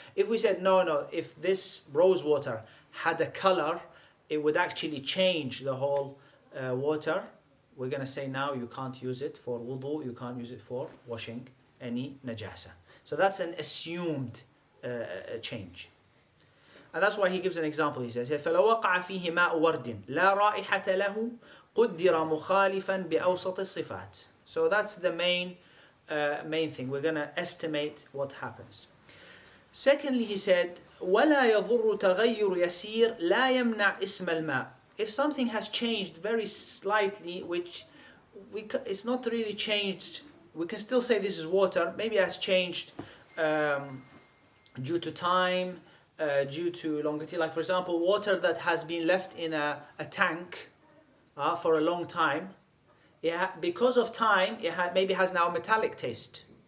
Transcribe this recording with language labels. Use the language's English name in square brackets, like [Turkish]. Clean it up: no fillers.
[English] If we said no, if this rose water had a color, it would actually change the whole water. We're going to say now you can't use it for wudu, you can't use it for washing any najasa. So that's an assumed change. And that's why he gives an example. He says, [Arabic] فَلَوْ وَقَعَ فِيهِ مَاءُ وَرْدٍ لَا رَائِحَةَ لَهُ قُدِّرَ مُخَالِفًا بِأَوْسَطِ الصِّفَاتِ. [English] So that's the main thing. We're going to estimate what happens. Secondly, he said, [Arabic] وَلَا يَضُرُّ تَغَيُّرُ يَسِيرٌ لَا يَمْنَعْ اسْمَ الْمَاءِ. [English] If something has changed very slightly, which it's not really changed, we can still say this is water. Maybe it has changed due to time, due to longevity. Like for example, water that has been left in a tank for a long time, because of time, maybe has now a metallic taste.